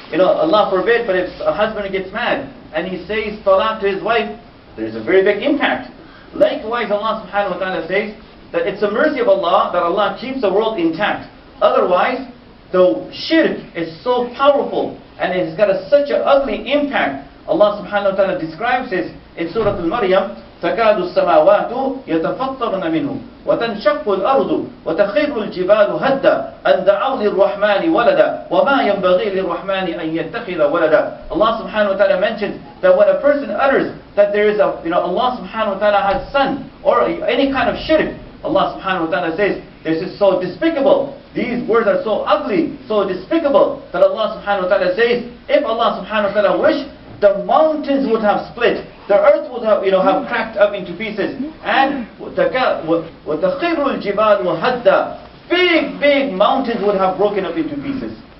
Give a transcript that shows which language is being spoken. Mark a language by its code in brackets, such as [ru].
[en] Allah forbid, but if a husband gets mad and he says talaq to his wife, there's a very big impact. Likewise, Allah subhanahu wa ta'ala says that it's a mercy of Allah that Allah keeps the world intact. Otherwise, the shirk is so powerful and it's got such an ugly impact. Allah subhanahu wa ta'ala describes this in Surah Al-Maryam, [ar] تكاد السماوات يتفطرن منه وتنشق الأرض وتخر الجبال هدا أن دعوا للرحمن ولدا وما ينبغي للرحمن أن يتخذ ولدا. [en] Allah subhanahu wa ta'ala mentions that when a person utters that there is Allah subhanahu wa ta'ala has son or any kind of shirk, Allah subhanahu wa ta'ala says this is so despicable. These words are so ugly, so despicable that Allah subhanahu wa ta'ala says if Allah subhanahu wa ta'ala wished, the mountains would have split, the earth would have have cracked up into pieces, and [ar] وَتَخِرُّ الْجِبَالُ هَدَّا [en] big mountains would have broken up into pieces.